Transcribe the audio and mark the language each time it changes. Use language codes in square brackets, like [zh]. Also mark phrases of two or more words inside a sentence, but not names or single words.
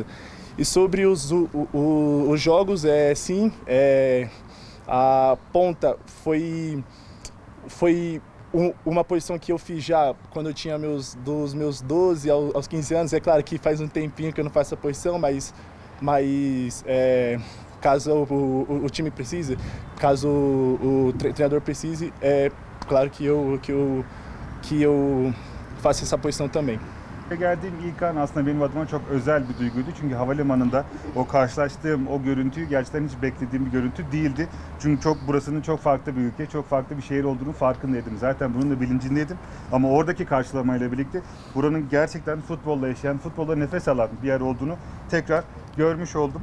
[pt] E sobre os jogos, sim, a ponta foi uma posição que eu fiz já quando eu tinha dos meus 12 aos 15 anos. É claro que faz um tempinho que eu não faço essa posição, mas caso o time precise, caso o treinador precise, é claro que eu faço essa posição também. [tr] Geldiğim ilk an aslında benim adıma çok özel bir duyguydu. Çünkü havalimanında o karşılaştığım o görüntüyü gerçekten hiç beklediğim bir görüntü değildi. Çünkü burasının çok farklı bir ülke, çok farklı bir şehir olduğunu farkındaydım. Zaten bunun da bilincindeydim. Ama oradaki karşılamayla birlikte buranın gerçekten futbolla yaşayan, futbolla nefes alan bir yer olduğunu tekrar görmüş oldum.